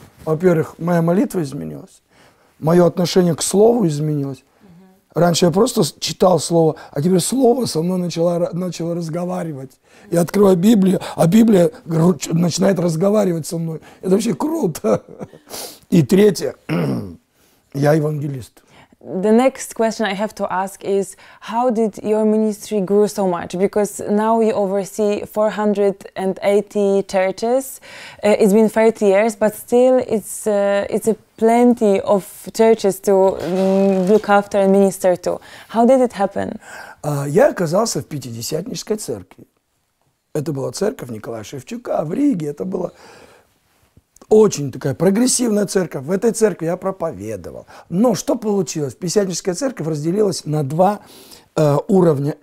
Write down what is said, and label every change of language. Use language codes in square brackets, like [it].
[ru] Во-первых, моя молитва изменилась, мое отношение к Слову изменилось. Раньше я просто читал Слово, а теперь Слово со мной начало разговаривать. Я открываю Библию, а Библия начинает разговаривать со мной. Это вообще круто. И третье, я евангелист. [en] The next question I have to ask is, how did your ministry grow so much? Because now you oversee 480 churches. It's been 30 years, but still it's a plenty of churches to look after and minister to. How did it happen? [ru] Я оказался в Пятидесятнической церкви. Это была церковь Николая Шевчука в Риге. Это была очень такая прогрессивная церковь. В этой церкви я проповедовал. Но что получилось? Пятидесятническая церковь разделилась на 2 уровня.